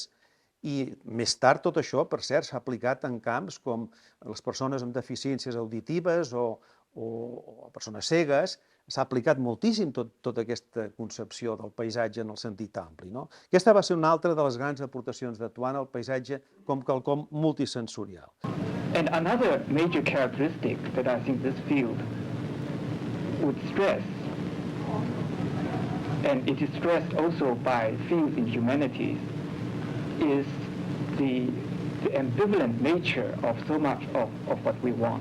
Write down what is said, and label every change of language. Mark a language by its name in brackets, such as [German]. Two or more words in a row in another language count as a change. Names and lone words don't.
[Catalan] I més tard tot això, per cert, s'ha aplicat en camps com les persones amb deficiències auditives o persones cegues. S'ha aplicat moltíssim tota aquesta concepció del paisatge en el sentit ampli. No? Aquesta va ser una altra de les grans aportacions de Tuan al paisatge com quelcom multisensorial. [English] And another major characteristic that I think this field would stress, and it is stressed also by fields in humanities, is the ambivalent nature of so much of what we want.